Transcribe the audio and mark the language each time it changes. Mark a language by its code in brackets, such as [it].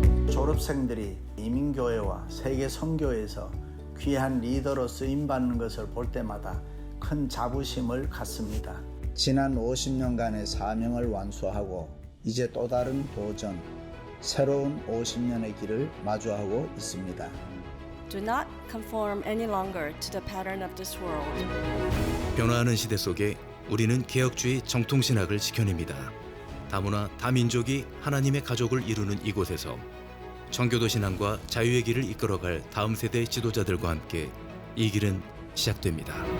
[ko] 졸업생들이 이민교회와 세계 선교에서 귀한 리더로 쓰임받는 것을 볼 때마다 큰 자부심을 갖습니다. 지난 50년간의 사명을 완수하고 이제 또 다른 도전, 새로운 50년의 길을 마주하고 있습니다. [en] Do not conform any longer to the pattern of this world. [ko] 변화하는 시대 속에 우리는 개혁주의 정통신학을 지켜냅니다. 다문화, 다민족이 하나님의 가족을 이루는 이곳에서 청교도 신앙과 자유의 길을 이끌어갈 다음 세대의 지도자들과 함께 이 길은 시작됩니다.